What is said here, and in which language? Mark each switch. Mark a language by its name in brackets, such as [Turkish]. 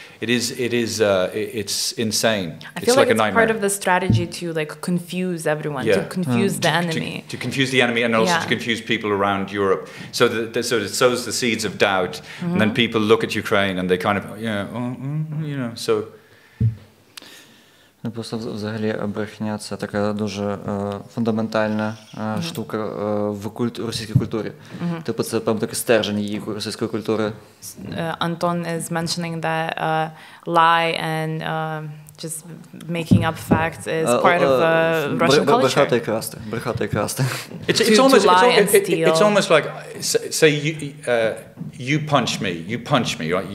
[English] It's insane. I feel it's like a it's nightmare. Part of the strategy to confuse everyone, to confuse the enemy. To confuse the enemy, and also to confuse people around Europe. So it sows the seeds of doubt, and then people look at Ukraine and they kind of, so. [Ukrainian] Просто взагалі брехня – це така дуже фундаментальна штука в російській культурі. Типу це прям такий стержень її російської культури. [English] Anton is mentioning that lie and just making up facts is part of Russian culture. [Ukrainian] Брехати і красти. [English] It's almost like, say you punch me, right?